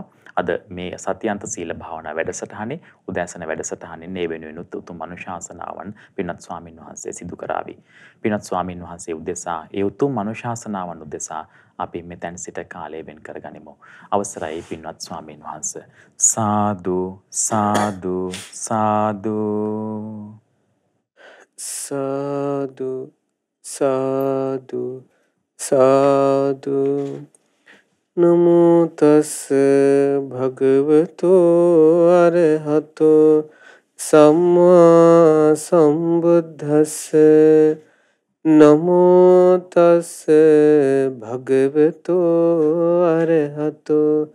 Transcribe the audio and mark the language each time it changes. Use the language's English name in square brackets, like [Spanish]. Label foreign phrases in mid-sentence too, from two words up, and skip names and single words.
[Sinhala] අද මේ සතියන්ත සීල භාවනා වැඩසටහනේ උදෑසන වැඩසටහනේ මේ වෙනුවෙන් උතුම් අනුශාසනාවන් පින්වත් ස්වාමින් වහන්සේ සිදු කරાવી. පින්වත් ස්වාමින් වහන්සේ උදෙසා ඒ උතුම් අනුශාසනාවන් උදෙසා අපි මෙතෙන් සිට කාලය වෙන් කරගනිමු. අවසරයි පින්වත් ස්වාමින් වහන්සේ. සාදු සාදු සාදු සාදු සාදු සාදු [Pali] නමෝ තස් භගවතෝ අරහතෝ සම්මා සම්බුද්දස්ස නමෝ තස් භගවතෝ අරහතෝ